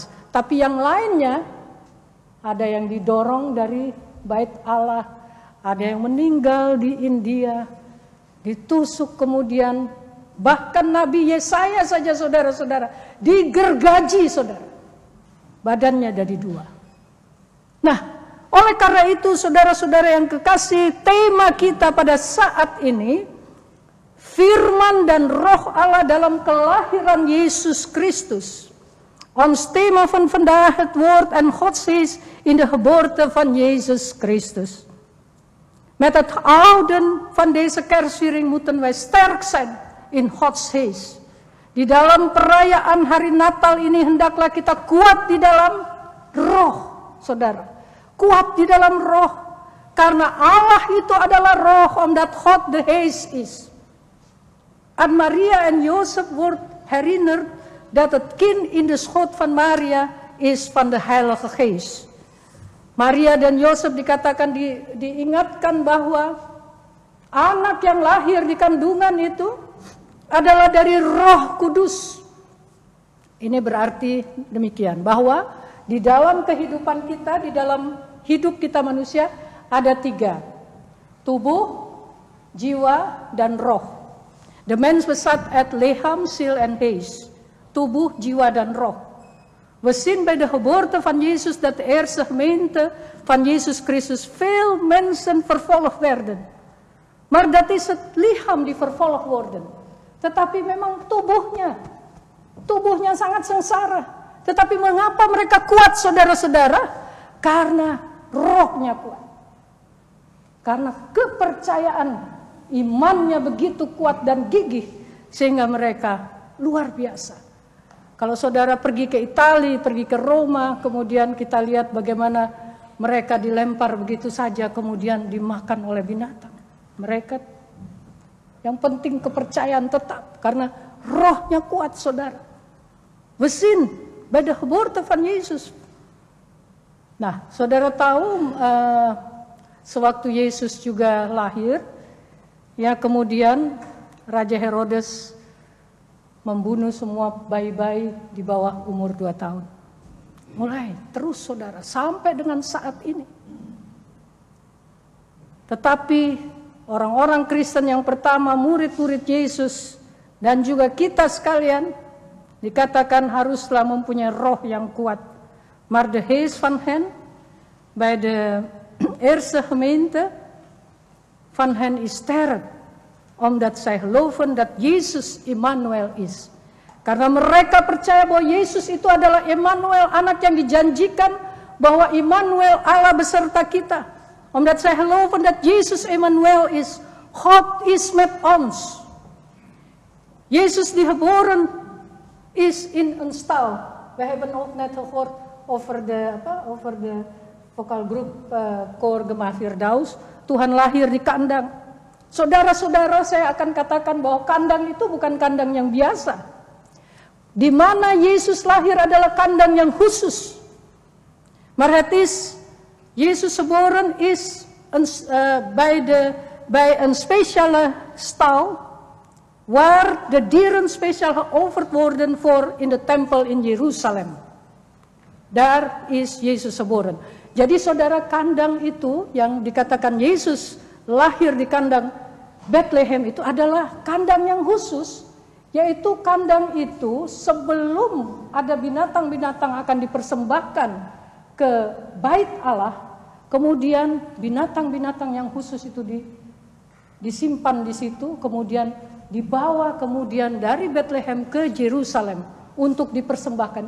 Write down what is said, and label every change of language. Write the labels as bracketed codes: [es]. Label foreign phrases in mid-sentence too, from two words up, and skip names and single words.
[id] Tapi yang lainnya ada yang didorong dari Bait Allah, ada yang meninggal di India, ditusuk kemudian, bahkan Nabi Yesaya saja saudara-saudara digergaji saudara, badannya dari dua. Nah, oleh karena itu saudara-saudara yang kekasih, tema kita pada saat ini firman dan roh Allah dalam kelahiran Yesus Kristus. [nl] Ons thema van vandaag het woord en Gods is in de geboorte van Jezus Christus. Met het houden van deze kerstviering moeten wij sterk zijn in Gods geest. [id] Di dalam perayaan hari Natal ini hendaklah kita kuat di dalam roh, saudara. Kuat di dalam roh, karena Allah itu adalah roh, [nl] omdat God de geest is. En Maria en Jozef wordt herinnerd dat het kind in de schoot van Maria is van de Heilige Geest. [id] Maria dan Yosef dikatakan diingatkan bahwa anak yang lahir di kandungan itu adalah dari Roh Kudus. Ini berarti demikian, bahwa di dalam kehidupan kita, di dalam hidup kita manusia ada 3. Tubuh, jiwa, dan roh. [nl] De mens bestaat uit lichaam, ziel en geest. [id] Tubuh, jiwa, dan roh. [nl] We zien bij de geboorte van Jezus dat de eerste gemeente van Jezus Christus veel mensen vervolgd werden. Maar dat is het lichaam die vervolgd worden. [id] Tetapi memang tubuhnya sangat sengsara. Tetapi mengapa mereka kuat, saudara-saudara? Karena rohnya kuat. Karena kepercayaan, imannya begitu kuat dan gigih, sehingga mereka luar biasa. Kalau saudara pergi ke Italia, pergi ke Roma, kemudian kita lihat bagaimana mereka dilempar begitu saja, kemudian dimakan oleh binatang. Mereka yang penting kepercayaan tetap, karena rohnya kuat, saudara. [nl] We zien bij de geboorte van Yesus. [id] Nah, saudara tahu sewaktu Yesus juga lahir, ya kemudian Raja Herodes membunuh semua bayi-bayi di bawah umur 2 tahun. Mulai terus, saudara, sampai dengan saat ini. Tetapi orang-orang Kristen yang pertama, murid-murid Yesus, dan juga kita sekalian, dikatakan haruslah mempunyai roh yang kuat. [nl] Maar de geest van hen, bij de eerste gemeente, van hen is sterk. Omdat zij geloven dat Yesus Immanuel is. [id] Karena mereka percaya bahwa Yesus itu adalah Immanuel, anak yang dijanjikan, bahwa Immanuel Allah beserta kita. [nl] Omdat zij geloven dat Yesus Immanuel is. God is met ons. Jezus die geboren is in een stal. We hebben ook net gehoord over de vokalgroep Koor Gemah Firdaus. [id] Tuhan lahir di kandang. Saudara-saudara, saya akan katakan bahwa kandang itu bukan kandang yang biasa. Di mana Yesus lahir adalah kandang yang khusus. [nl] Maar het is, Jezus geboren is bij een speciale stal, waar de dieren speciaal geofferd worden voor in de tempel in Jeruzalem. Daar is Yesus geboren. [id] Jadi saudara, kandang itu yang dikatakan Yesus lahir di kandang Bethlehem itu adalah kandang yang khusus, yaitu kandang itu sebelum ada binatang-binatang akan dipersembahkan ke bait Allah, kemudian binatang-binatang yang khusus itu disimpan di situ, kemudian dibawa kemudian dari Bethlehem ke Yerusalem untuk dipersembahkan.